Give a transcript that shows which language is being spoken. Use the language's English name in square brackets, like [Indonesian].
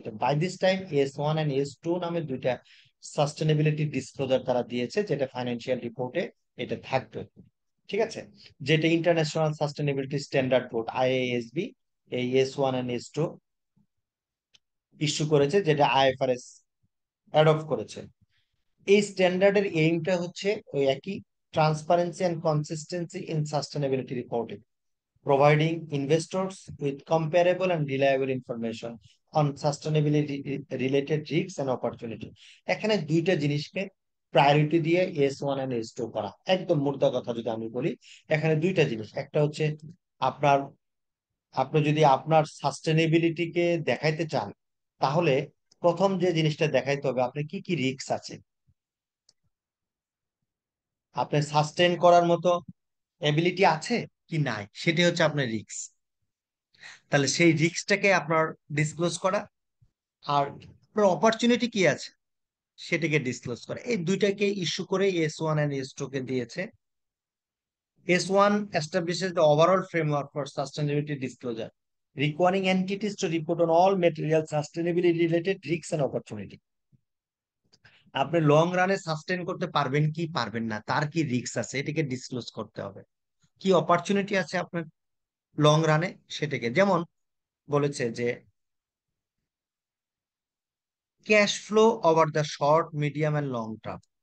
[Bangla] তো by this time S1 and S2 নামে দুইটা সাস্টেনেবিলিটি ডিসক্লোজার তারা দিয়েছে, যেটা ফাইন্যান্সিয়াল রিপোর্টে এটা থাকবে। ঠিক আছে, যেটা international sustainability standard board IASB এই S1 এন্ড S2 ইস্যু করেছে, যেটা আইএফআরএস অ্যাডপ্ট করেছে। এই স্ট্যান্ডার্ডের এইমটা হচ্ছে ওই একই, [English] Transparency and consistency in sustainability reporting, providing investors with comparable and reliable information on sustainability related risks and opportunity। [Bangla] এখানে দুইটা জিনিসকে প্রায়োরিটি দিয়ে S1 and S2 করা, একদম মোদ্দা কথা যদি আমি বলি, এখানে দুইটা জিনিস। একটা হচ্ছে আপনার, আপনি যদি আপনার সাস্টেনেবিলিটিকে দেখাইতে চান, তাহলে প্রথম যে জিনিসটা দেখাইতে হবে আপনি কি কি রিস্ক আছে, আপনি সাস্টেন করার মতো এবিলিটি আছে কি নাই, সেটি হচ্ছে আপনার রিস্ক। তাহলে সেই রিস্কটাকে আপনার ডিসক্লোজ করা, আর আপনার অপরচুনিটি কি আছে সেটাকে ডিসক্লোজ করা, এই দুইটাকে ইস্যু করে S1 এন্ড S2 কে দিয়েছে। [English] S1 establishes the overall framework for sustainability disclosure, requiring entities to report on all material sustainability related risks and opportunity। [Bangla] আপনি লং রানে সাস্টেন করতে পারবেন কি পারবেন না, তার কি রিস্ক আছে এটাকে ডিসক্লোজ করতে হবে, কি অপরচুনিটি আছে আপনার লং রানে সেটাকে। যেমন বলেছে যে cash flow over the short, medium and long term.